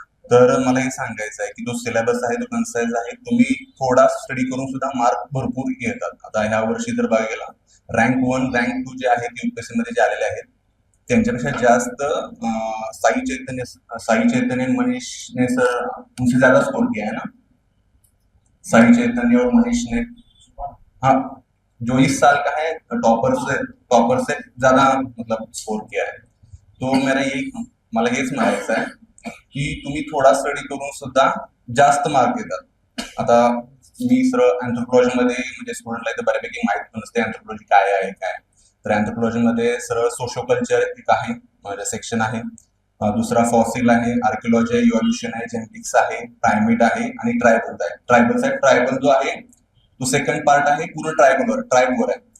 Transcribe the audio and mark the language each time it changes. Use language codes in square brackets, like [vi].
[mr] तर मला हे सांगायचं आहे की जो सिलेबस आहे तो कन्साइज आहे. तुम्ही थोडा स्टडी करून सुद्धा मार्क भरपूर येतात. आता ह्या वर्षी जर बघायला रँक 1 रँक 2 जे आहेत युपीएससी मध्ये जे आलेले आहेत त्यांच्यापेक्षा जास्त साई चैतन्य मनीषने सर [hi] उनसे ज्यादा स्कोर किया है ना. साई चैतन्य और मनीष ने, हाँ, जो इस साल का है टॉपर से ज्यादा मतलब स्कोर किया है. [mr] तो मला हेच म्हणायचं आहे की तुम्ही थोडा स्टडी करून सुद्धा जास्त मार्क येतात. आता मी सरळ अँथ्रोपॉलॉजी मध्ये म्हणजे स्टुडंटला इथं बऱ्यापैकी माहित पण नसते अँथ्रोपॉलॉजी काय आहे काय. तर अँथ्रोपॉलॉजी मध्ये सरळ सोशो कल्चर एक आहे म्हणजे सेक्शन आहे, दुसरा फॉसिल आहे, आर्किओलॉजी आहे, इव्हॉल्युशन आहे, जेनेटिक्स आहे, प्रायमेट आहे आणि ट्रायबल जो आहे तो सेकंड पार्ट आहे पूर्ण ट्राईबवर आहे.